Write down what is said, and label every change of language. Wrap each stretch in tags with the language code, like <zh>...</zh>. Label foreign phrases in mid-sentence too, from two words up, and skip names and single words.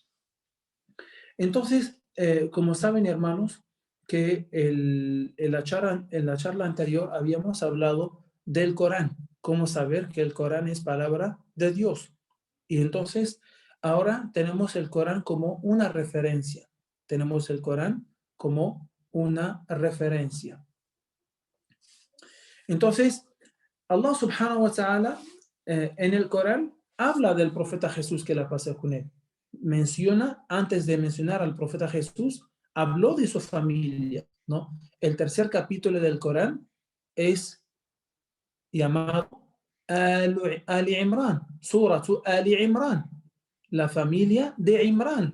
<es>Entonces, como saben, hermanos, que en la charla anterior habíamos hablado del Corán, cómo saber que el Corán es palabra de Dios. Y entonces, ahora tenemos el Corán como una referencia. Tenemos el Corán como una referencia. Entonces,</es> <ar>الله سبحانه وتعالى</ar> <es>en el Corán habla del profeta Jesús, que la paz con él. Menciona, antes de mencionar al profeta Jesús, habló de su familia, ¿no? El tercer capítulo del Corán es llamado Ali Imran, Suratu Ali Imran, la familia de Imran.</es>